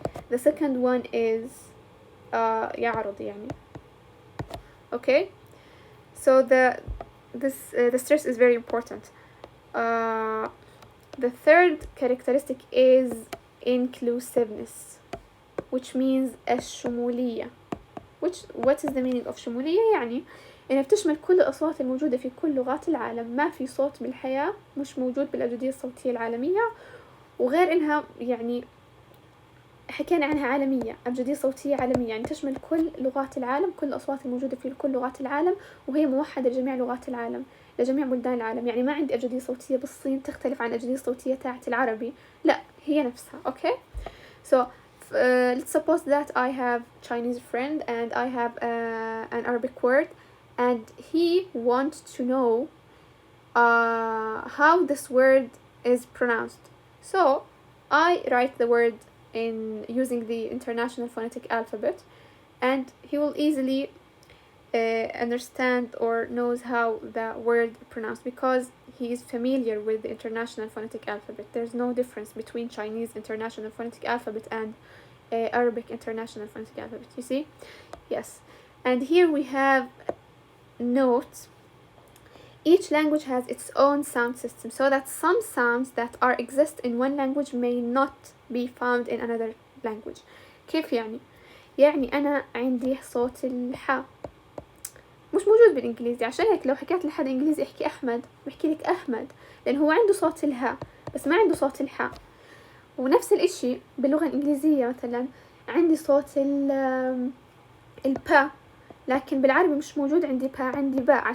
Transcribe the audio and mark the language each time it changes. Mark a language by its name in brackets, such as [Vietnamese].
[English] The second one is [Arabic] يعرض يعني. [English] Okay? So the stress is very important. The third characteristic is inclusiveness, which means الشمولية. What is the meaning of [Arabic] شمولية؟ يعني إنها بتشمل كل الأصوات الموجودة في كل لغات العالم. ما في صوت بالحياة مش موجود بالأبجدية الصوتية العالمية، وغير إنها يعني حكينا عنها عالمية، أبجدية صوتية عالمية، يعني تشمل كل لغات العالم، كل الأصوات الموجودة في كل لغات العالم، وهي موحدة لجميع لغات العالم، لجميع بلدان العالم. يعني ما عندي أبجدية صوتية بالصين تختلف عن الأبجدية الصوتية تاعت العربي، لا هي نفسها. [English] Okay? So let's suppose that I have Chinese friend and I have an Arabic word, and he wants to know how this word is pronounced. So I write the word in using the International Phonetic Alphabet, and he will easily understand or knows how the word pronounced, because he is familiar with the International Phonetic Alphabet. There's no difference between Chinese International Phonetic Alphabet and Arabic International Phonetic Alphabet, you see? Yes. And here we have notes. Each language has its own sound system, so that some sounds that are exist in one language may not be found in another language. [Arabic] كيف يعني؟ يعني أنا عندي صوت الحاء مش موجود بالإنجليزي، عشان هيك لو حكيت لحد إنجليزي احكي أحمد بحكي لك أحمد، لأن هو عنده صوت الهاء بس ما عنده صوت الحاء. ونفس الإشي باللغة الإنجليزية، مثلا عندي صوت البا، لكن بالعربي مش موجود عندي با، عندي باء.